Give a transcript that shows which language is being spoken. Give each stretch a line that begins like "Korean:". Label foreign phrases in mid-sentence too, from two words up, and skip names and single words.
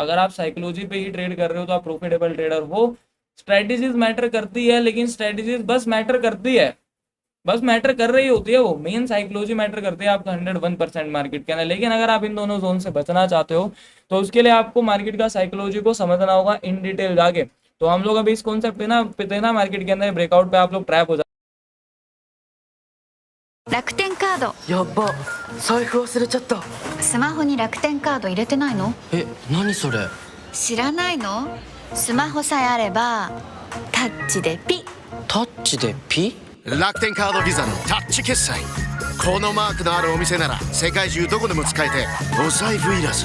Hindi: अगर आप साइकोलॉजी पे ही ट्रेड कर रहे हो तो आप
English: profitable trader
Hindi: हो।
English: strategies matter
Hindi: करती है, लेकिन
English: strategies bas matter
Hindi: करती है, बस मैटर कर रही होती है, वो
English: main psychology matter
Hindi: करती है आपका 101% मार्केट के अंदर। लेकिन अगर आप इन दोनों जोन से बचना चाहते हो तो उसके लिए आपको मार्केट का साइकोलॉजी को समझना होगा
English: in detail
Hindi: जाके। तो हम लोग अभी इस कॉन्सेप्ट पे ना मार्केट के अंदर ब्रेकआउट पे आप लोग ट्रैप हो जाते।
Japanese: 楽天カードやっば、財布忘れちゃった。スマホに楽天カード入れてないの？え、何それ？知らないの？スマホさえあればタッチでピッ。タッチでピ？楽天カードビザのタッチ決済。このマークのあるお店なら世界中どこでも使えてお財布いらず。